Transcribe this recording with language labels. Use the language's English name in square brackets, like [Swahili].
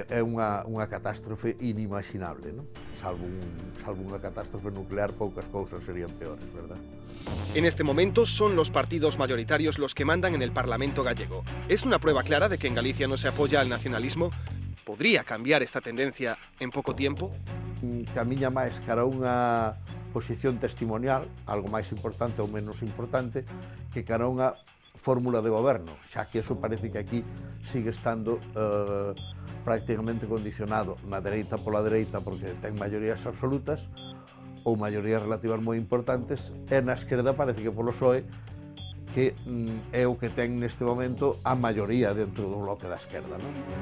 [Galician] É unha catástrofe inimaginable, non? Salvo unha catástrofe nuclear, poucas cousas serían peores, verdad? [Spanish] En este momento son los partidos mayoritarios los que mandan en el Parlamento gallego. ¿Es una prueba clara de que en Galicia no se apoya al nacionalismo? ¿Podría cambiar esta tendencia en poco tiempo? [Galician] Camiña máis cara a unha posición testimonial, algo máis importante ou menos importante, que cara a unha fórmula de goberno, xa que eso parece que aquí sigue estando prácticamente condicionado na dereita pola dereita porque ten maiorías absolutas ou maiorías relativas moi importantes, e na esquerda parece que polo PSOE, que é o que ten neste momento a maioría dentro do bloque da esquerda, non?